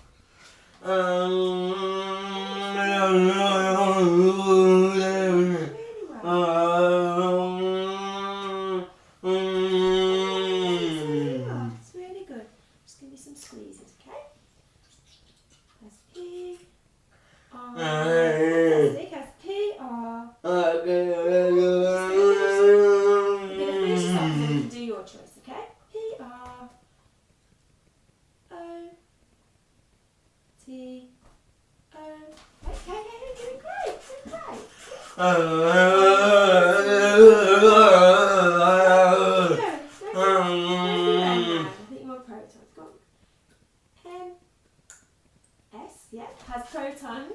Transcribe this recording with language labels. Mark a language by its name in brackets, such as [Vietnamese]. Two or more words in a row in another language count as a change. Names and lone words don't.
[English] It's really good. Just give me some squeezes, okay? Has P. R. Fantastic. Has P. R. We're going to finish this up and then you can do your choice, okay? P. R. O. T. O. Okay, doing great, doing great. I think you want protons. Go on. S, yeah, has protons.